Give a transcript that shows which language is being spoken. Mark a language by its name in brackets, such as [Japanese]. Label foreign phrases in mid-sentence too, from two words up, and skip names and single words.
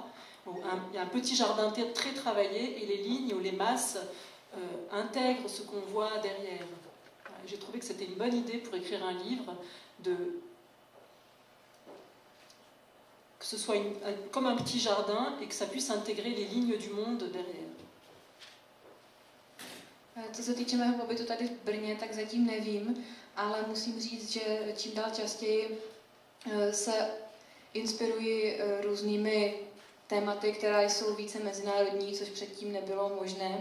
[French] Il y a un petit jardin très travaillé, et les lignes ou les masses intègrent ce qu'on voit derrière. Voilà. J'ai trouvé que c'était une bonne idée pour écrire un livre que ce soit comme un petit jardin et que ça puisse intégrer les lignes du monde derrière. [Czech] Co se týče mého pobytu tady v Brně, tak zatím nevím, ale musím říct, že čím dál častěji se inspiruji různými tématy, která jsou více mezinárodní, což předtím nebylo možné.